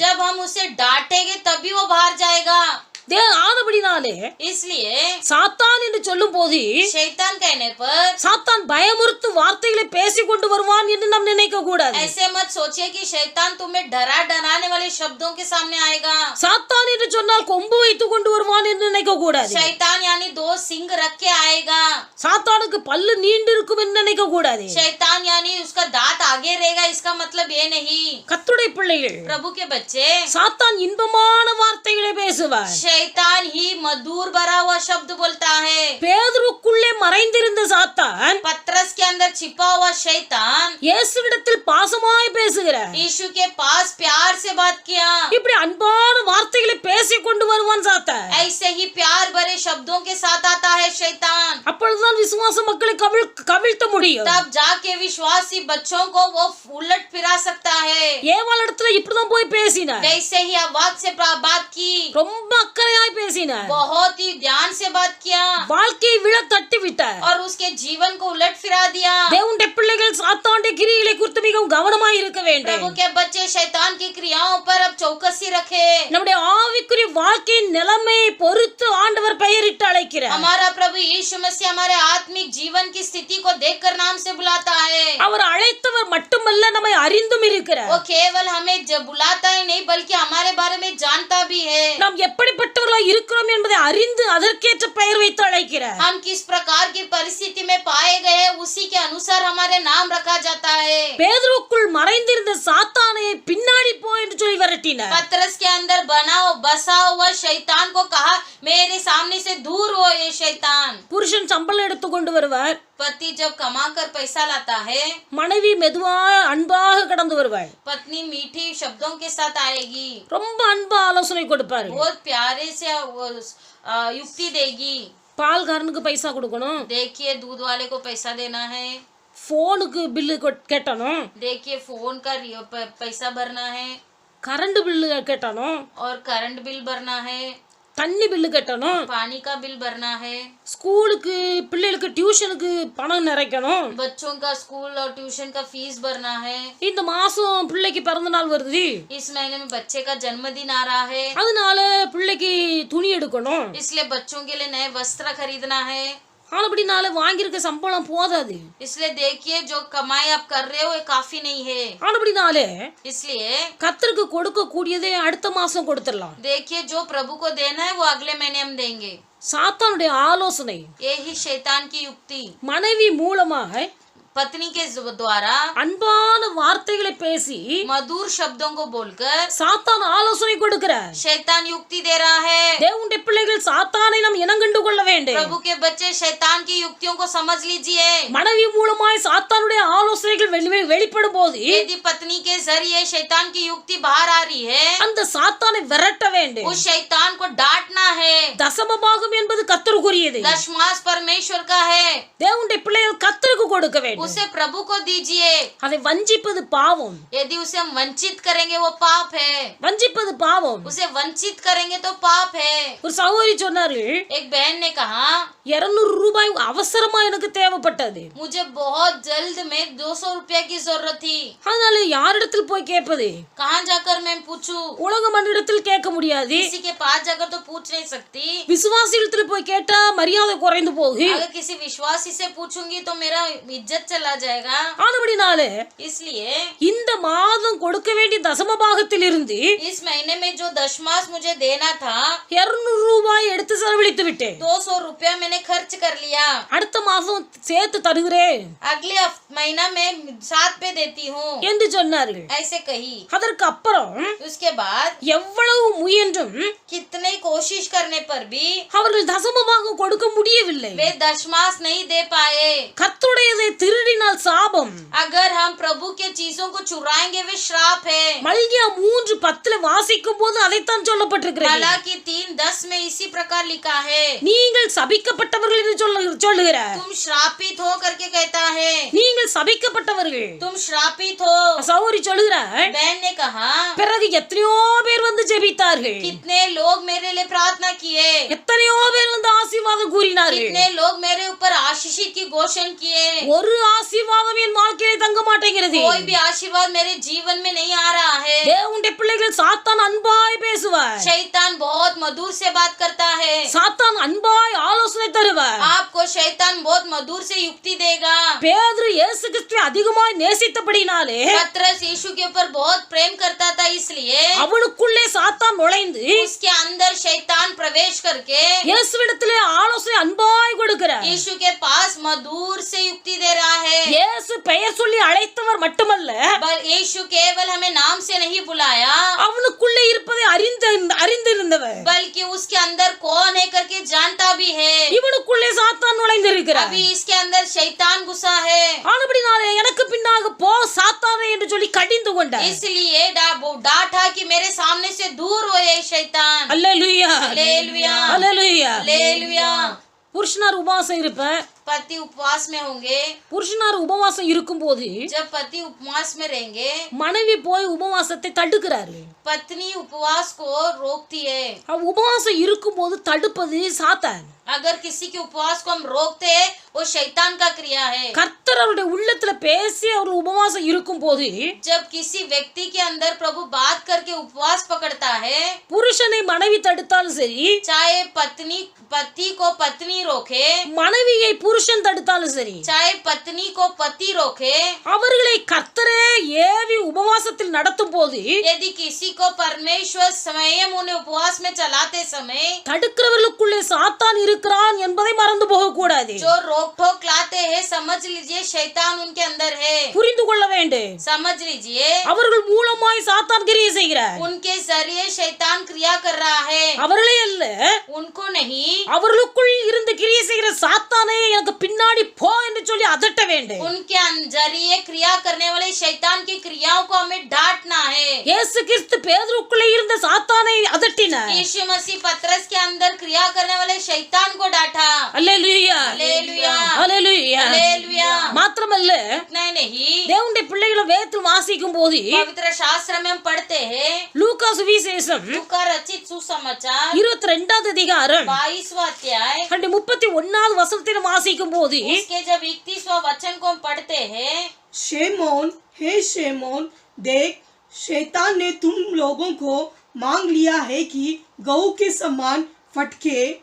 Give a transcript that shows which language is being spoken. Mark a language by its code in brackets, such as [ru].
[hi] जब हम उसे डांटेंगे तभी वो बाहर जाएगा. [ta] ஆனபடினாலே [hi] इसलिए [ta] சாத்தான் என்று சொல்லும் போது [hi] शैतान कहने पर [ta] சாத்தான் பயமுறுத்தும் வார்த்தைகளை பேசி கொண்டு வருவான் என்று நாம் நினைக்க கூடாது. [hi] ऐसे मत सोचिए कि शैतान तुम्हें डरा डराने वाले शब्दों के सामने आएगा. [ta] சாத்தான் என்று சொன்னால் கொம்பு வைத்துக் கொண்டு வருவான் என்று நினைக்க கூடாது. [hi] शैतान यानी दो सिंग रख के आएगा. [ta] சாத்தானுக்கு பல்லு நீண்டு இருக்கும் என்று நினைக்க கூடாது. [hi] शैतान यानी उसका दांत आगे रहेगा, इसका मतलब ये नहीं. [ta] கர்த்தருடைய பிள்ளைகள் [hi] प्रभु के बच्चे, [ta] சாத்தான் இன்பமான வார்த்தைகளை பேசுவார். [hi] शैतान ही मधुर भरा हुआ शब्द बोलता है. [ta] பேதுருக்குள்ளே மறைந்திருந்த சாத்தான் [hi] पतरस के अंदर छिपा हुआ शैतान [ta] இயேசுவிடத்தில் பாசமாய் பேசுகிறார். [hi] यीशु के पास प्यार से बात किया. [ta] இப்படி அன்பான வார்த்தைகளை பேசி கொண்டு வருவான் சாத்தான். [hi] ऐसे ही प्यार भरे शब्दों के साथ आता है शैतान. [ta] அப்பொழுதுதான் விசுவாச மக்களை கவிழ்த்த முடியும். [hi] तब जाके विश्वासी बच्चों को वो उलट फिरा सकता है. [ta] ஏவாள் இடத்துல இப்படிதான் போய் பேசினார். [hi] वैसे ही अवाक से बात की, [ta] ரொம்ப அக்கறையாய் பேசினார். [hi] बहुत ही ध्यान से बात किया [ta] வாழ்க்கையை விழ தட்டி விட்டார். [hi] और उसके जीवन को उलट फिरा दिया. [ta] தேவனுடைய பிள்ளைகள் சாத்தானுடைய கிரியைகளை குறித்து மிகவும் கவனமாய் இருக்க வேண்டும். [hi] प्रभु के बच्चे शैतान की क्रियाओं पर अब चौकसी रखे. [ta] நம்முடைய ஆவிக்குரிய வாழ்க்கையின் நிலைமையை பொறுத்து ஆண்டவர் பெயரிட்டு அழைக்கிறார். [hi] हमारा प्रभु यीशु मसीह हमारे आत्मिक जीवन की स्थिति को देखकर नाम से बुलाता है. [ta] அவர் அழைத்தவர் மட்டுமல்ல, நம்மை அறிந்தும் இருக்கிறார். [hi] वो केवल हमें बुलाता ही नहीं बल्कि हमारे बारे में जानता भी है. [ta] நாம் எப்படிப்பட்டவர்களாய் இருக்கிறோம் என்பதை அறிந்து அதற்கேற்ற பெயர் வைத்து அழைக்கிறார். [hi] हम किस प्रकार की परिस्थिति में पाए गए उसी के अनुसार हमारे नाम रखा जाता है. [ta] பேதுருக்குள் மறைந்திருந்த சாத்தானை பின்னாடி போ என்று சொல்லி விரட்டினார். [hi] पतरस के अंदर बसा हुआ शैतान को कहा मेरे सामने से दूर हो ये शैतान. [ta] புருஷன் சம்பளம் எடுத்து கொண்டு வருவார். [hi] पति जब कमा कर पैसा लाता है, [ta] மனைவி மெதுவாக அன்பாக கடந்து வருவாள். [hi] पत्नी मीठी शब्दों के साथ आएगी, [ta] ரொம்ப அன்பா ஆலோசனை கொடுப்பாரு. [hi] बहुत प्यारे से युक्ति देगी. [ta] பால்காரனுக்கு பைசா கொடுக்கணும், [hi] देखिए दूध वाले को पैसा देना है, [ta] போனுக்கு பில்லு கேட்டணும், [hi] देखिए फोन का पैसा भरना है [ta] கரண்ட் பில்லு கேட்டணும், [hi] और करंट बिल भरना है, [ta] தண்ணி பில்லு கட்டணும், [hi] पानी का बिल भरना है, [ta] ஸ்கூலுக்கு பிள்ளைகளுக்கு டியூஷனுக்கு பணம் நிறைக்கணும், [hi] बच्चों का स्कूल और ट्यूशन का फीस भरना है. [ta] இந்த மாசம் பிள்ளைக்கு பிறந்த நாள் வருது, [hi] इस महीने में बच्चे का जन्मदिन आ रहा है, [ta] அதனால பிள்ளைக்கு துணி எடுக்கணும். [hi] इसलिए बच्चों के लिए नए वस्त्र खरीदना है. [ta] ஆனபடினால வாங்கியிருக்க சம்பளம் போதாது. [hi] इसलिए देखिए जो कमाई आप कर रहे हो ये काफी नहीं है. [ta] ஆனபடினாலே [hi] इसलिए [ta] கர்த்தருக்கு கொடுக்க கூடியதை அடுத்த மாசம் கொடுத்துடலாம். [hi] देखिए जो प्रभु को देना है वो अगले महीने हम देंगे. [ta] சாத்தானுடைய ஆலோசனை, [hi] यही शैतान की युक्ति. [ta] மனைவி மூலமாக [hi] पत्नी के द्वारा [ta] அன்பான வார்த்தைகளை பேசி [hi] मधुर शब्दों को बोलकर [ta] சாத்தான் ஆலோசனை கொடுக்கிறார். [hi] शैतान युक्ति दे रहा है. [ta] தேவனுடைய பிள்ளைகள் சாத்தானை நாம் இனங்கண்டு கொள்ள வேண்டும். [hi] प्रभु के बच्चे शैतान की युक्तियों को समझ लीजिए. [ta] மனைவி மூலமாய் சாத்தானுடைய ஆலோசனைகள் வெளிப்படும் போது [hi] यदि पत्नी के जरिए शैतान की युक्ति बाहर आ रही है, [ta] அந்த சாத்தானை விரட்ட வேண்டும். [hi] उस शैतान को डांटना है. [ta] தசம பாகம் என்பது கர்த்தருக்குரியது. [hi] दशमांश परमेश्वर का है, [ta] தேவனுடைய பிள்ளைகள் கர்த்தருக்கு கொடுக்க வேண்டும். [hi] उसे प्रभु को दीजिए. [ta] அதை வஞ்சிப்பது பாவம். [hi] यदि उसे हम वंचित करेंगे वो पाप है. [ta] வஞ்சிப்பது பாவம். பாவம். [hi] उसे वंचित करेंगे तो पाप है। [ta] ஒரு சகோதரி சொன்னார்கள், [hi] एक बहन ने कहा [ta] 200 ரூபாய் அவசரமா எனக்கு தேவைப்பட்டது. [hi] मुझे बहुत जल्द में 200 रुपया की जरूरत थी। [ta] அதனால யாரிடத்தில் போய் கேட்பது? [hi] कहाँ जाकर मैं पूछूं? [ta] உலக மனிதத்தில் கேட்க முடியாது. [hi] किसी के पास जाकर तो पूछ नहीं सकती। [ta] விசுவாசிகளிடத்தில் போய் கேட்டா மரியாதை குறைந்து போகும். [hi] अगर किसी विश्वासी से पूछूंगी तो मेरा इज्जत चला जाएगा। [ta] ஆனபடினால [hi] इसलिए [ta] இந்த மாதம் கொடுக்க வேண்டிய தசம பாகத்தில் இருந்து [hi] इस महीने में जो दशमांश मुझे देना था [ta] 200 ரூபாய் எடுத்து செலவழித்து விட்டேன். [hi] 200 रुपया मैंने खर्च कर लिया। [ta] அடுத்த மாதம் சேர்த்து தருகிறேன் [hi] अगले महीना में 7 पे देती हूँ [ta] என்று சொன்னார்கள். [hi] ऐसे कही। [ta] அதற்கு அப்புறம் [hi] उसके बाद [ta] எவ்வளவு முயன்றும் [hi] कितने कोशिश करने पर भी [ta] அவர்கள் தசம பாகம் கொடுக்க முடியவில்லை. [hi] वे दशमांश नहीं दे पाए। [ta] கர்த்தருடையதை திருடினால் சாபம். [hi] अगर हम प्रभु के चीजों को चुराएंगे वे श्राप है। [ta] மல்கியா 3:10 வாசிக்கும் போது அதைத்தான் சொல்லப்பட்டிருக்கிறது. [hi] हालांकि 3:10 में इसी प्रकार लिखा है, [ta] நீங்கள் சபிக்கப்பட்டவர்கள் என்று சொல்லுகிறார். [hi] तुम श्रापित हो करके कहता है, [ta] நீங்கள் சபிக்கப்பட்டவர்கள். [hi] तुम श्रापित हो। [ta] சௌரி சொல்லுகிறார், [hi] बहन ने कहा [ta] பிறகு எத்தனையோ பேர் வந்து ஜெபித்தார்கள், [hi] कितने लोग मेरे लिए प्रार्थना किए, [ta] எத்தனையோ பேர் வந்து ஆசீர்வாதம் கூறினார்கள். [hi] कितने लोग मेरे ऊपर आशीषित की घोषण किए। [ta] ஒரு ஆசீர்வாதம் என் வாழ்க்கையிலே தங்க மாட்டேங்கிறது. [hi] कोई भी आशीर्वाद मेरे जीवन में नहीं आ रहा है। [ta] தேவனுடைய பிள்ளைகள் சாத்தான் அன்பாய் பேசுவார். [hi] शैतान बहुत मधुर से बात करता है। [ta] சாத்தான் அன்பாய் ஆலோசனை தருவார். [hi] आपको शैतान बहुत मधुर से युक्ति देगा। [ta] பேதுரு இயேசு கிறிஸ்துவை அதிகமாய் நேசித்தபடினாலே [hi] पतरस यीशु के ऊपर बहुत प्रेम करता था, इसलिए [ta] அவனுக்குள்ளே சாத்தான் நுழைந்து [hi] उसके अंदर शैतान प्रवेश करके [ta] இயேசுவிடத்திலே ஆலோசனை அன்பாய் கொடுக்கிறார். [hi] यीशु के पास मधुर से युक्ति दे रहा है। [ta] இயேசு பெயர் சொல்லி அழைத்தவர் மட்டுமல்ல, [hi] यीशु केवल हमें नाम से नहीं बुलाया, [ta] அவனுக்குள்ளே இருப்பதை அறிந்திருந்தவர். [hi] बल्कि उसके अंदर कौन है करके जानता भी है। [ta] இவனுக்குள்ளே சாத்தான் நுழைந்திருக்கிறார். [hi] अभी इसके अंदर शैतान घुसा है। [ta] ஆனபடினாலே எனக்கு பின்னாக போ சாத்தானே என்று சொல்லி கடிந்து கொண்டார். [hi] इसलिए डांटा कि मेरे सामने से दूर हो ये शैतान। [ta] அல்லேலூயா, [hi] हालेलुया, [ta] அல்லேலூயா. [hi] हालेलुया। [ta] புருஷனார் உபவாசம் இருப்பேன். [hi] पति उपवास में होंगे। [ta] புருஷனார் உபவாசம் இருக்கும் போது [hi] जब पति उपवास में रहेंगे, [ta] மனைவி போய் உபவாசத்தை தடுக்கிறாரு. [hi] पत्नी उपवास को रोकती है। [ta] உபவாசம் இருக்கும் போது தடுப்பது சாத்தான். [hi] अगर किसी के उपवास को हम रोकते हैं वो शैतान का क्रिया है। [ta] கர்த்தர் அவருடைய உள்ளத்துல பேசி அவர் உபவாசம் இருக்கும் போது [hi] जब किसी व्यक्ति के अंदर प्रभु बात करके उपवास पकड़ता है, [ta] புருஷனை மனைவி தடுத்தாலும் சரி, [hi] चाहे पति को पत्नी रोके, [ta] மனைவியை புருஷன் தடுத்தாலும் சரி, [hi] चाहे पत्नी को पति रोके, [ta] அவர்களை கர்த்தரே ஏவி உபவாசத்தில் நடத்தும் போது [hi] यदि किसी को परमेश्वर स्वयं उन्हें उपवास में चलाते समय [ta] தடுக்கிறவர்களுக்குள்ளே சாத்தான் இருக்கிறான் என்பதை மறந்து போக கூடாது. [hi] जो रोक ठोक लाते हैं, समझ लीजिए शैतान उनके अंदर है। [ta] புரிந்து கொள்ள வேண்டும். [hi] समझ लीजिए [ta] அவர்கள் மூலமாய் சாத்தான் கிரியை செய்கிறார். [hi] उनके जरिए शैतान क्रिया कर रहा है, [ta] அவர்களே அல்ல, [hi] उनको नहीं। [ta] அவர்களுக்குள் இருந்து கிரியை செய்கிற சாத்தானே எனக்கு பின்னாடி போ என்று சொல்லி அதட்ட வேண்டும். [hi] उनके जरिए क्रिया करने वाले शैतान की क्रियाओं को हमें डांटना है। [ta] இயேசு கிறிஸ்து பேதுருக்குள்ளே இருந்த சாத்தானை அதட்டினார். [hi] यीशु मसीह पतरस के अंदर क्रिया करने वाले शैतान को डांटा। [ta] அல்லேலூயா, [hi] हालेलुया, [ta] அல்லேலூயா. [hi] हालेलुया। [ta] மாத்திரமல்ல, [hi] नहीं, [ta] தேவனுடைய பிள்ளைகளை வேதத்தில் வாசிக்கும் போது [hi] पवित्र शास्त्र में हम पढ़ते हैं, [ta] லூக்கா சுவிசேஷம் [hi] लूका रचित सुसमाचार [ta] 22வது அதிகாரம் [hi] 22वां अध्याय [ta] 31வது வசனத்தில் வாசிக்கும் போது [hi] उसके जब 31वां वचन को हम पढ़ते हैं, शेमोन, हे शेमोन, देख शैतान ने तुम लोगों को मांग लिया है कि गऊ के समान फटके.